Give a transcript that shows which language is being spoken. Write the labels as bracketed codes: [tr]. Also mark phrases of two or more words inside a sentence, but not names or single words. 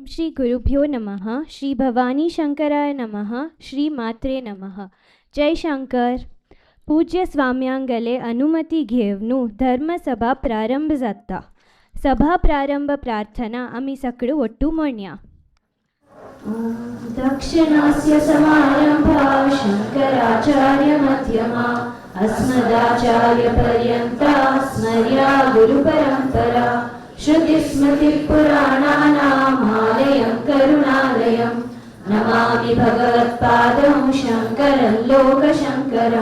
[sa] गुरुभ्यो नमः. श्री भवानी शंकराय नमः. श्री मात्रे नमः. [kok] जय शंकर. पूज्य स्वाम्यांगले अनुमती घेवनु धर्मसभा प्रारंभ जाता. सभा प्रारंभ प्रार्थना आम्ही सगळे ಒಟ್ಟು म्हणया. [sa] दक्षिणास्य समारंभा शंकराचार्य मध्यमा अस्मदाचार्य पर्यंता स्मर्या गुरुपरंपरा. श्रुतिस्मृतिपुराणानामालयं करुणालयं नमामि भगवत्पादं शङ्करं लोकशङ्करं.